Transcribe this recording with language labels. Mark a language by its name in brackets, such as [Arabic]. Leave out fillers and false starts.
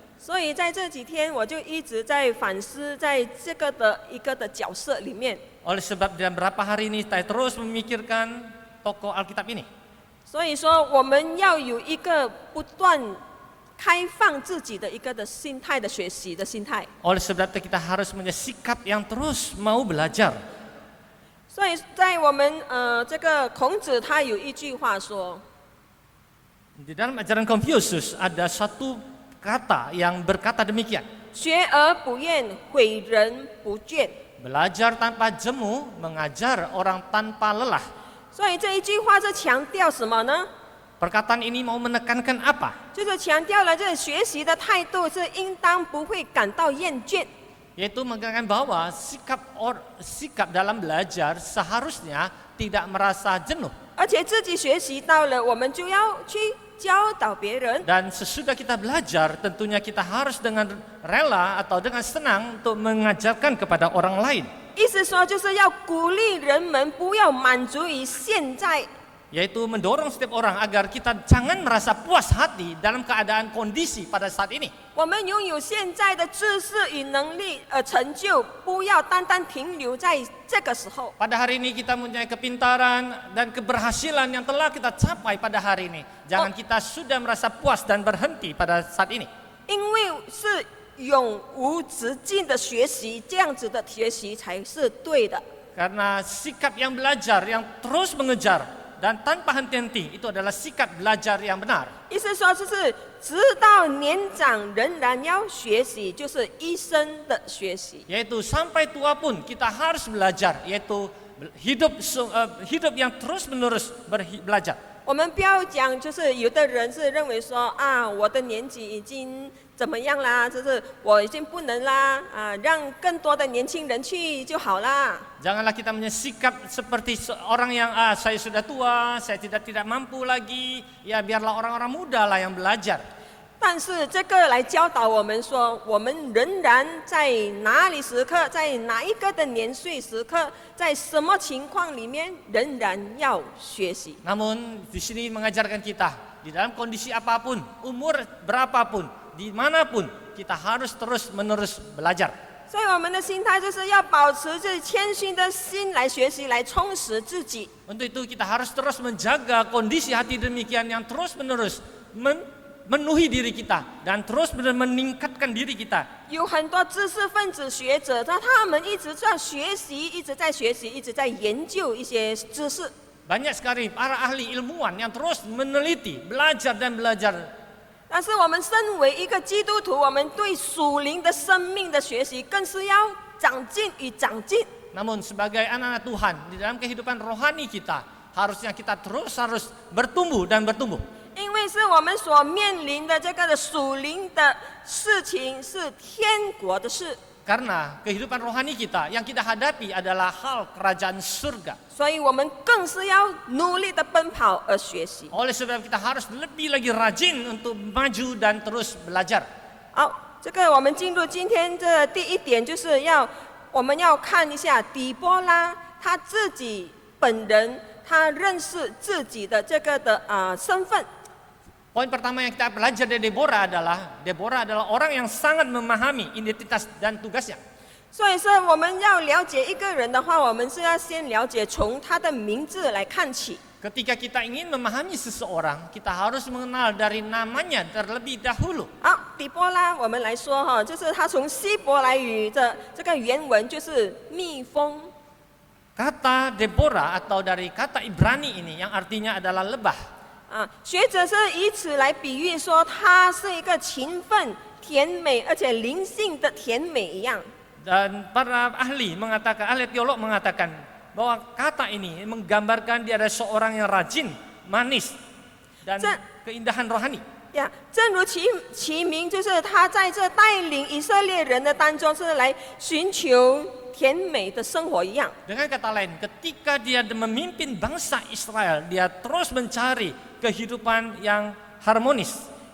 [Chinese] 所以在这几天，我就一直在反思，在这个的一个的角色里面。 [Indonesian] Oleh sebab dalam beberapa hari ini saya terus memikirkan tokoh Alkitab ini. [Chinese] 所以说，我们要有一个不断开放自己的一个的心态的学习的心态。 [Indonesian] Oleh sebab itu kita harus punya sikap yang terus mau belajar. [Chinese] 所以在我们这个孔子他有一句话说， [Indonesian] Di dalam ajaran Confucius ada satu kata yang berkata demikian. [Chinese] 学而不厌，诲人不倦。 [Indonesian] Belajar tanpa jemu, mengajar orang tanpa lelah. [Chinese] 所以这一句话是强调什么呢？ [Indonesian] Perkataan ini mau menekankan apa? [Chinese] 就是强调了这学习的态度是应当不会感到厌倦。 [Indonesian] Yaitu menekankan bahwa sikap dalam belajar seharusnya tidak merasa jenuh. [Chinese] 而且自己学习到了，我们就要去教导别人。 [Indonesian] Dan sesudah kita belajar, tentunya kita harus dengan rela atau dengan senang untuk mengajarkan kepada orang lain. [Chinese] 意思说，就是要鼓励人们不要满足于现在， [Indonesian] Yaitu mendorong setiap orang agar kita jangan merasa puas hati dalam keadaan kondisi pada saat ini. [Chinese] 我们拥有现在的知识与能力成就，不要单单停留在这个时候。 [Indonesian] Pada hari ini kita mempunyai kepintaran dan keberhasilan yang telah kita capai pada hari ini. Jangan kita sudah merasa puas dan berhenti pada saat ini. [Chinese] 因为是永无止境的学习，这样子的学习才是对的。 [Indonesian] Karena sikap yang belajar, yang terus mengejar dan tanpa henti-henti itu adalah sikap belajar yang benar. [Chinese] 意思说，就是直到年长仍然要学习，就是一生的学习。 [Indonesian] Yaitu sampai tua pun kita harus belajar, yaitu hidup yang terus menerus belajar. [Chinese] 我们不要讲，就是有的人是认为说啊，我的年纪已经怎么样啦，就是我已经不能啦，让更多的年轻人去就好啦。 [Indonesian] Janganlah kita punya sikap seperti orang yang saya sudah tua, saya tidak mampu lagi. Ya biarlah orang-orang muda lah yang belajar. [Chinese] 但是这个来教导我们说，我们仍然在哪里时刻，在哪一个的年岁时刻，在什么情况里面，仍然要学习。 [Indonesian] Namun di sini mengajarkan kita di dalam kondisi apapun, umur berapapun, dimanapun kita harus terus-menerus belajar. [Chinese] 所以我们的心态就是要保持这谦虚的心来学习，来充实自己。 [Indonesian] Untuk itu kita harus terus menjaga kondisi hati demikian yang terus-menerus memenuhi diri kita dan terus meningkatkan diri kita. [Chinese] 有很多知识分子学者，他们一直在学习，一直在学习，一直在研究一些知识。 [Indonesian] Banyak sekali para ahli ilmuwan yang terus meneliti, belajar dan belajar. [Chinese] 但是我们身为一个基督徒，我们对属灵的生命的学习，更是要长进与长进。 [Indonesian] Namun sebagai anak-anak Tuhan di dalam kehidupan rohani kita, harusnya kita terus harus bertumbuh dan bertumbuh. [Chinese] 因为是我们所面临的这个的属灵的事情，是天国的事。 [Indonesian] Karena kehidupan rohani kita yang kita hadapi adalah hal kerajaan surga. [Chinese] 所以我们更是要努力的奔跑而学习。 [Indonesian] Oleh sebab kita harus lebih lagi rajin untuk maju dan terus belajar. [Chinese] 好，这个我们进入今天这第一点，就是我们要看一下底波拉他自己本人，他认识自己的这个的身份。 [Indonesian] Poin pertama yang kita belajar dari Deborah adalah orang yang sangat memahami identitas dan tugasnya. [Chinese] 所以说，我们要了解一个人的话，我们是要先了解从他的名字来看起。 [Indonesian] Ketika kita ingin memahami seseorang, kita harus mengenal dari namanya terlebih dahulu. [Chinese] 好，底波拉，我们来说哈，就是他从希伯来语的这个原文就是蜜蜂。 [Indonesian] Kata Deborah atau dari kata Ibrani ini yang artinya adalah lebah. [Chinese] 学者是以此来比喻说，她是一个勤奋、甜美，而且灵性的甜美一样。 [Indonesian] Dan para ahli teolog mengatakan bahwa kata ini menggambarkan dia adalah seorang yang rajin, manis, dan keindahan rohani. [Chinese] 呀，正如其名，就是他在这带领以色列人的当中，是来寻求甜美的生活一样。 [Indonesian] Dengan kata lain, ketika dia memimpin bangsa Israel, dia terus mencari kehidupan yang harmonis.